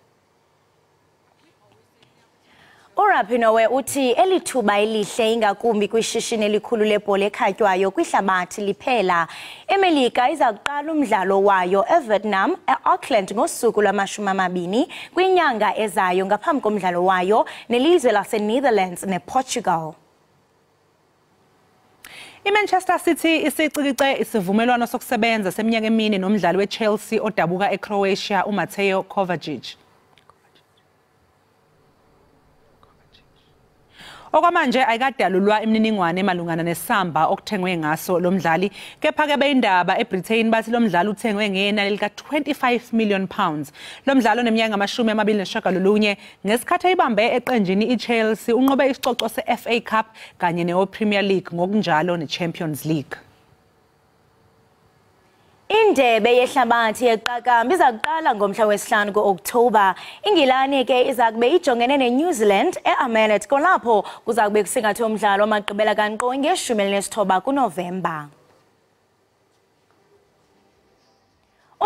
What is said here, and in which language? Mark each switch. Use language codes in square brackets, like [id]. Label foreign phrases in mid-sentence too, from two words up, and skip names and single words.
[xh] uRapinoe uthi elithuba elihle ingakumbi kwishishini elikhulu lebhola ekhatywayo kwihlabathi liphela. iMelika iza kuqala umdlalo wayo eVietnam eAuckland ngosuku lwama-20 kwinyanga ezayo ngaphambi komdlalo wayo nelizwe laseNetherlands nePortugal. [zu] iManchester City isicikice isivumelwano sokusebenza seminyaka emine nomdlali weChelsea odabuka eCroatia uMateo Kovacic. Okwamanje ayikadalulwa imininingwane emalungana nesamba okuthengwe ngaso lo mdlali kepha ke beindaba eBritain bathi lo mdlali uthengwe ngenani lika £25 million. Lo mdlali oneminyaka ama-29 ngesikhathi eyibambe eqenjini iChelsea unqobe isicoco seFA Cup kanye nePremier League ngokunjalo neChampions League. [xh] Indebe yehlabathi yeqakamba iza kuqala ngomhla wesihlanu ku-Oktoba. Ingilane ke iza kube ijongene neNew Zealand eAmanet kolapho kuza kube kusingathwe umdlalo wamagqibela kankqoyi nge-19 kuNovemba.